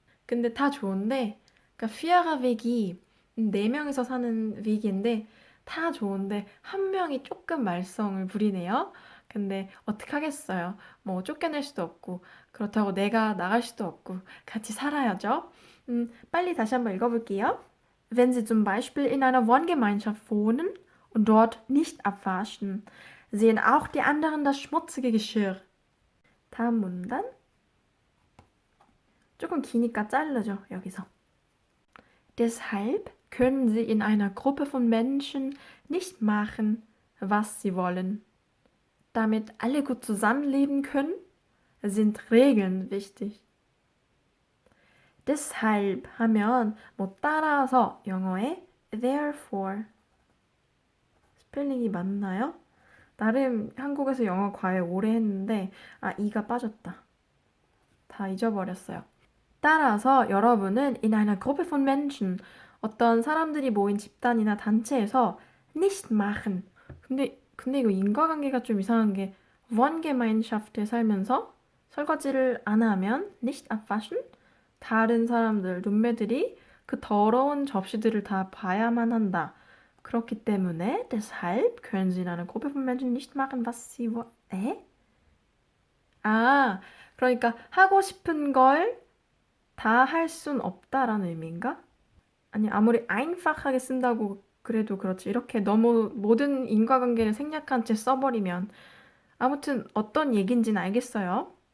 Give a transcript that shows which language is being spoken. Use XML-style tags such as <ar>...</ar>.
<ko>근데 다 좋은데 그러니까 피아라 외기 4명이서 사는 외기인데 다 좋은데 한 명이 조금 말썽을 부리네요. 근데 어떡하겠어요. 뭐 쫓겨낼 수도 없고 그렇다고 내가 나갈 수도 없고 같이 살아야죠. 빨리 다시 한번 읽어볼게요.</ko> <de>Wenn Sie zum Beispiel in einer Wohngemeinschaft wohnen und dort nicht abwaschen, sehen auch die anderen das schmutzige Geschirr.</de> <ko>다음 문단. 조금 기니까 자르죠, 여기서.</ko> <de>Deshalb können Sie in einer Gruppe von Menschen nicht machen, was Sie wollen. Damit alle gut zusammenleben können, sind Regeln wichtig.</de> <ko>Deshalb 하면 뭐 따라서 영어에 therefore 스펠링이 맞나요? 나름 한국에서 영어 과외 오래 했는데 이가 빠졌다. 다 잊어버렸어요. 따라서 여러분은</ko> <de>in einer Gruppe von Menschen</de> <ko>어떤 사람들이 모인 집단이나 단체에서</ko> <de>nicht machen</de> <ko>근데 이거 인과관계가 좀 이상한 게 Wohngemeinschaft에 살면서 설거지를 안 하면</ko> <de>nicht abwaschen</de> <ko>다른 사람들, 룸메들이 그 더러운 접시들을 다 봐야만 한다. 그렇기 때문에</ko> <de>deshalb können Sie in einer Gruppe von Menschen nicht machen, was Sie wollen.</de> <ko>그러니까 하고 싶은 걸 다 할 순 없다라는 의미인가? 아니 아무리 einfach하게 쓴다고 그래도 그렇지. 이렇게 너무 모든 인과관계를 생략한 채 써버리면 아무튼 어떤 얘기인지는 알겠어요.</ko>